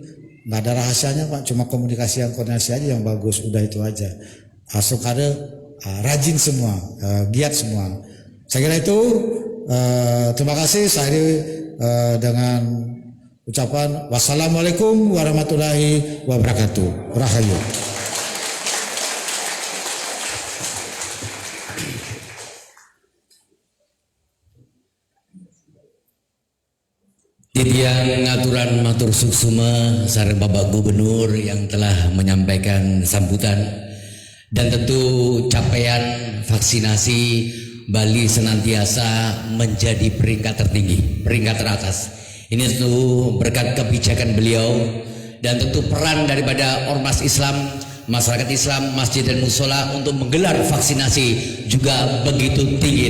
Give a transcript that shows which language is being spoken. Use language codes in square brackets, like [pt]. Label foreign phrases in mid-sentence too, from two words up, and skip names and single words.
[id] Nggak ada rahasianya Pak, cuma komunikasi yang koordinasi aja yang bagus, udah itu aja. Astungkare rajin semua, giat semua. Saya kira itu. Terima kasih. Saya dengan ucapan [ar] والسلام عليكم ورحمة الله وبركاته. [id] Rahayu. [ban] Titiang aturan matur suksuma sareng Bapak Gubernur [id] yang telah menyampaikan sambutan, dan tentu capaian vaksinasi Bali senantiasa menjadi peringkat tertinggi, peringkat teratas. Ini tentu berkat kebijakan beliau dan tentu peran daripada ormas Islam, masyarakat Islam, masjid dan musola untuk menggelar vaksinasi juga begitu tinggi.